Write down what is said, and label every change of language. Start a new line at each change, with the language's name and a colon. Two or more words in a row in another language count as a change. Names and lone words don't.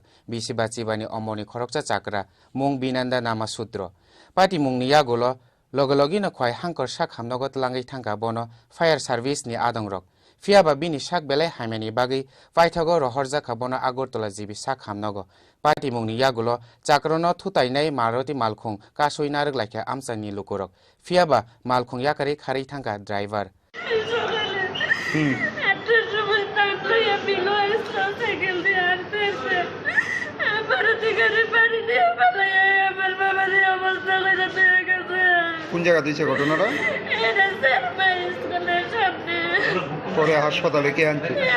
Kok Borok: Bishibachibani Omorni Khoroksa Chakra Mung Vinandanama Sudra Pati mungni yagulo logologi no khwai hangkor sak hamnogot langai thangka bono
English: fire service
Kok Borok: ni adongrok fiaba bini sak belai haimani bagi paithago rohorja khabono agortola jibi sak hamnogo pati mungni yagulo chakrono thutainai maruti malkhung kasoi narek laikha amchani lukorok fiaba malkhung yakari khari thangka driver
Bangla: কোন জায়গা দিয়েছে ঘটনাটা পরে হাসপাতালে কে আনছে